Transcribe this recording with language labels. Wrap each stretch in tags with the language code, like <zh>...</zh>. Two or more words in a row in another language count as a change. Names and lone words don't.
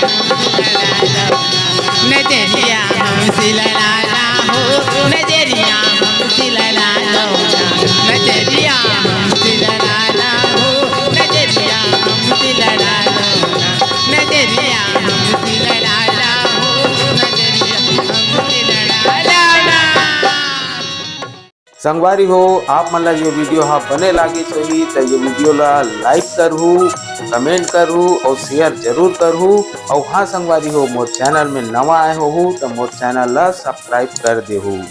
<hne>नजरिया हम दिलड़ा हो नजरिया हम दिलड़ा नजरिया हम दिलड़ा हो नजरिया हम दिलड़ा नजरिया हम दिलड़ा हो नजरिया हम दिलड़ा। संगवारी हो आप मन ला ये वीडियो हा बने लागे सही तो ये वीडियो ला लाइक करहू, कमेंट करहू और शेयर जरूर करहू। और हाँ संगवारी हो मोर चैनल में नवा आए हो तो मोर चैनल ला सब्सक्राइब कर देहू।</hne>